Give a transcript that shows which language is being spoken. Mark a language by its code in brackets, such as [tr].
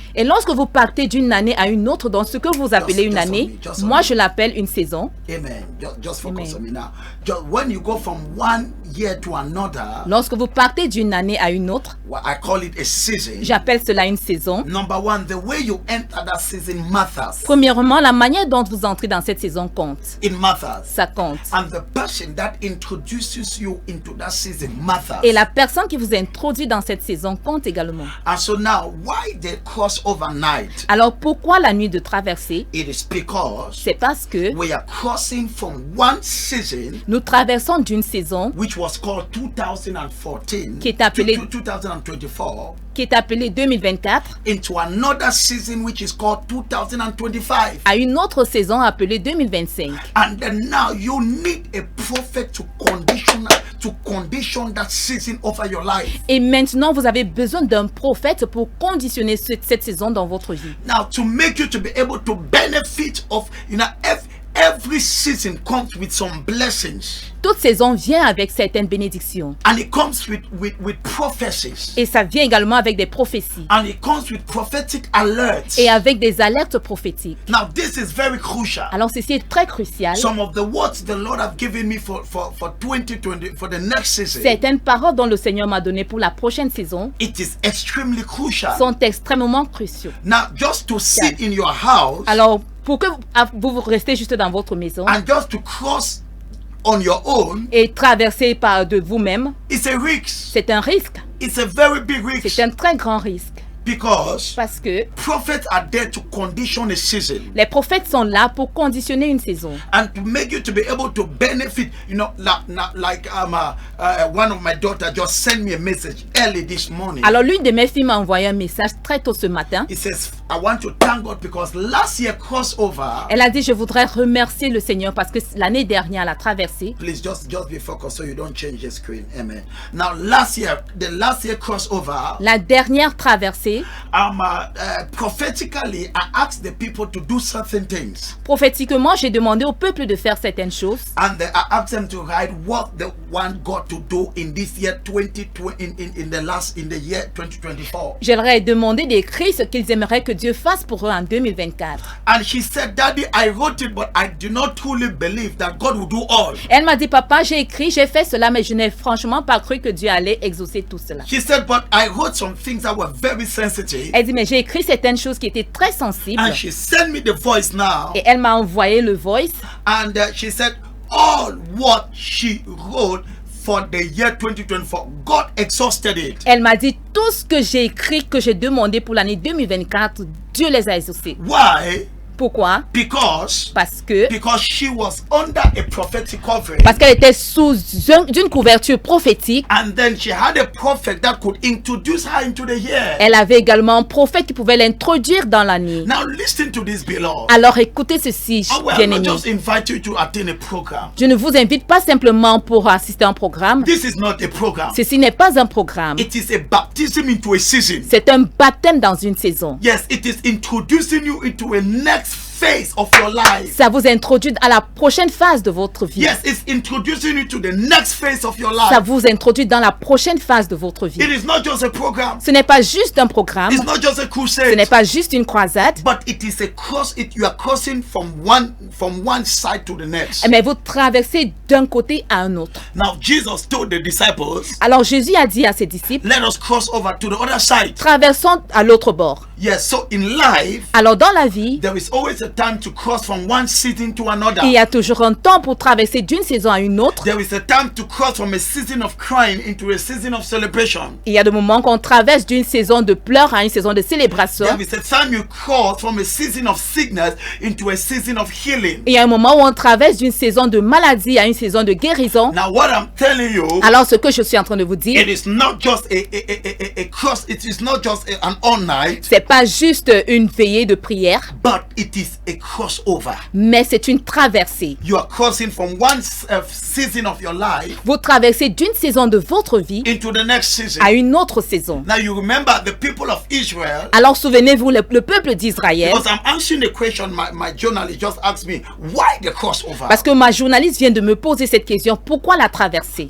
[fr] Et lorsque vous partez d'une année à une autre, dans ce que vous appelez une année, moi je l'appelle une saison. [en] Amen. Just focus on me now. When you go from one year to another, [fr] lorsque vous partez d'une année à une autre, [en] I call it a season. [fr] J'appelle cela une saison. [en] Number one, the way you enter that season matters. [fr] Premièrement, la manière dont vous entrez dans cette saison compte. [en] It matters. [fr] Ça compte. [en] And the person that introduces you into that season matters. [fr] Et la personne qui vous introduit dans cette saison compte également. [en] And so now, why the crossover night? [fr] Alors pourquoi la nuit de traversée? [en] It is because [fr] c'est parce que [en] we are crossing from one season, [fr] nous traversons d'une saison, [en] which was called 2014, [fr] qui est appelée 2024, qui est appelée 2024, [en] into another season which is called 2025, [fr] à une autre saison appelée 2025. [en] And then now you need a prophet to condition that season over your life. [fr] Et maintenant vous avez besoin d'un prophète pour conditionner cette saison dans votre vie. [en] Now to make you to be able to benefit of every season comes with some blessings. [fr] Toute saison vient avec certaines bénédictions. [en] And it comes with prophecies. [fr] Et ça vient également avec des prophéties. [en] And it comes with prophetic alerts. [fr] Et avec des alertes prophétiques. [en] Now this is very crucial. [fr] Alors ceci est très crucial. [en] Some of the words the Lord have given me for 2020, for the next season. [fr] Certaines paroles dont le Seigneur m'a donné pour la prochaine saison [en] It is extremely crucial. [fr] sont extrêmement cruciaux. [en] Now just to sit in your house [fr] Alors, pour que vous restez juste dans votre maison [en] and just to cross on your own, [fr] et traverser par de vous-même, [en] it's a risk. [fr] c'est un risque. [en] It's a very big risk. [fr] C'est un très grand risque. [en] Because [fr] Parce que [en] prophets are there to condition a season [fr] les prophètes sont là pour conditionner une saison. [en] and to make you to be able to benefit. You know, like one of my daughters just sent me a message early this morning. [fr] Alors l'une de mes filles m'a envoyé un message très tôt ce matin. [en] It says, I want to thank God because last year crossover. [fr] Elle a dit, je voudrais remercier le Seigneur parce que l'année dernière, la traversée. [en] Please just be focused so you don't change the screen. Amen. Now the last year crossover. [fr] La dernière traversée. [en] Prophetically, I asked the people to do certain things. [fr] Prophétiquement, j'ai demandé au peuple de faire certaines choses. [en] And I asked them to write what they want God to do in this year 2020, in the year 2024. [fr] Je leur ai demandé d'écrire ce qu'ils aimeraient que Dieu fasse pour eux en 2024. [en] And she said, Daddy, I wrote it, but I do not truly believe that God will do all. [fr] Elle m'a dit, papa, j'ai écrit, j'ai fait cela, mais je n'ai franchement pas cru que Dieu allait exaucer tout cela. [en] She said, but I wrote some things that were very sensitive. [fr] Elle dit, mais j'ai écrit certaines choses qui étaient très sensibles. [en] And she sent me the voice now. [fr] Et elle m'a envoyé le voice. [en] And she said, all what she wrote for the year 2024, God exhausted it. [fr] Elle m'a dit, tout ce que j'ai écrit, que j'ai demandé pour l'année 2024, Dieu les a exaucés. [en] Why? [fr] Pourquoi? [en] Because she was under a prophetic covering. [fr] Parce qu'elle était sous d'une couverture prophétique. [en] And then she had a prophet that could introduce her into the year. [fr] Elle avait également un prophète qui pouvait l'introduire dans l'année. [en] Now listen to this, beloved. [fr] Alors écoutez ceci, bien-aimés. [en] Just invite you to attend a program. [fr] Je ne vous invite pas simplement pour assister à un programme. [en] This is not a program. [fr] Ceci n'est pas un programme. [en] It is a baptism into a season. [fr] C'est un baptême dans une saison. [en] Yes, it is introducing you into a next phase of your life. [fr] Ça vous introduit à la prochaine phase de votre vie. [en] Yes, it's introducing you to the next phase of your life. [fr] Ça vous introduit dans la prochaine phase de votre vie. [en] It is not just a program. [fr] Ce n'est pas juste un programme. [en] It's not just a crusade. [fr] Ce n'est pas juste une croisade. [en] But it is a cross. You are crossing from one side to the next. [fr] Mais vous traversez d'un côté à un autre. [en] Now Jesus told the disciples. [fr] Alors Jésus a dit à ses disciples, [en] let us cross over to the other side. [fr] Traversons à l'autre bord. [en] Yes, so in life, [fr] alors dans la vie, [en] there is always a time to cross from one season to another. [fr] Il y a toujours un temps pour traverser d'une saison à une autre. [en] There is a time to cross from a season of crying into a season of celebration. [fr] Il y a des moments qu'on traverse d'une saison de pleurs à une saison de célébration. [en] There is a time you cross from a season of sickness into a season of healing. [fr] Il y a un moment où on traverse d'une saison de maladie à une saison de guérison. [en] Now what I'm telling you, [fr] alors ce que je suis en train de vous dire, [en] it is not just a cross, it is not just an all night. [fr] C'est pas juste une veillée de prière, [en] but it is a crossover. [fr] Mais c'est une traversée. [en] You are crossing from one season of your life. [fr] Vous traversez d'une saison de votre vie [en] into the next season. [fr] À une autre saison. [en] Now you remember the people of Israel. [fr] Alors souvenez-vous le peuple d'Israël. [en] Because I'm answering the question my journalist just asked me, why the crossover? [fr] Parce que ma journaliste vient de me poser cette question, pourquoi la traversée?